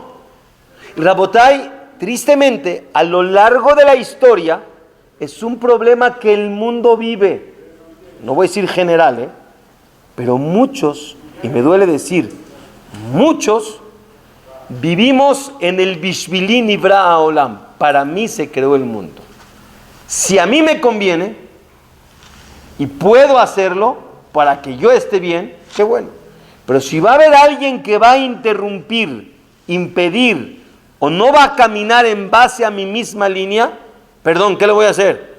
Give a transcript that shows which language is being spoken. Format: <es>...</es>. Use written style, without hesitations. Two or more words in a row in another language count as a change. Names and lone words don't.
<es>Rabotay, tristemente, a lo largo de la historia, es un problema que el mundo vive. No voy a decir general, pero muchos, y me duele decir, muchos, vivimos en el</es> <he>בשבילי נברא העולם.</he> <es>Para mí se creó el mundo. Si a mí me conviene, y puedo hacerlo, para que yo esté bien, qué bueno. Pero si va a haber alguien que va a interrumpir, impedir, o no va a caminar en base a mi misma línea, perdón, ¿qué le voy a hacer?</es>